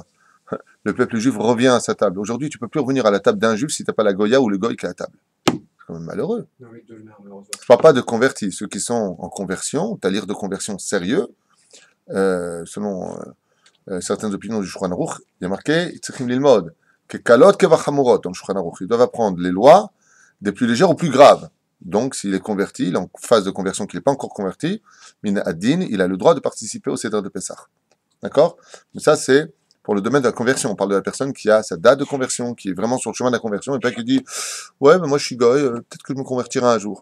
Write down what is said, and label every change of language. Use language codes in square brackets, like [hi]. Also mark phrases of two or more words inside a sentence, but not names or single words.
[fr] Le peuple juif revient à sa table. Aujourd'hui, tu peux plus revenir à la table d'un juif si t'as pas la Goya ou le Goy qui est à la table. C'est quand même malheureux. Non, mais malheureusement. Je parle pas de convertis. Ceux qui sont en conversion, c'est-à-dire de conversion sérieux, selon certaines opinions du Shulchan Aruch, il y a marqué [he] צריכים ללמוד ה קלות כבחמורות [fr] dans le Shulchan Aruch. Ils doivent apprendre les lois des plus légères aux plus graves. Donc, s'il est converti, il est en phase de conversion, qu'il n'est pas encore converti, [he] מן הדין, [fr] il a le droit de participer au Seder de Pessah. D'accord? Mais ça, c'est pour le domaine de la conversion. On parle de la personne qui a sa date de conversion, qui est vraiment sur le chemin de la conversion, et pas qui dit ouais, mais moi je suis goy, peut-être que je me convertirai un jour.